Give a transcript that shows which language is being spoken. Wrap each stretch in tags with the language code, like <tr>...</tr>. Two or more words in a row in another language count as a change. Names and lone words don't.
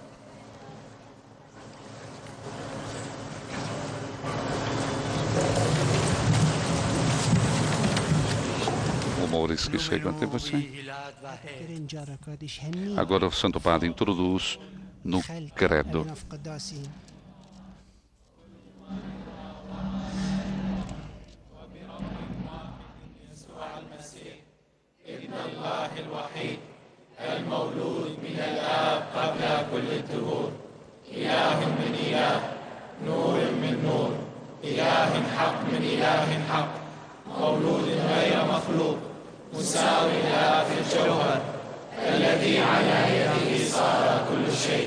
<pt>Rumores que chegam até você. Agora o Santo Padre introduz no credo.</pt> <ar>المولود من الآب قبل كل الدهور إله من إله نور من نور إله حق من إله حق مولود غير مخلوق مساوي له في الجوهر الذي على يده صار كل شيء</ar>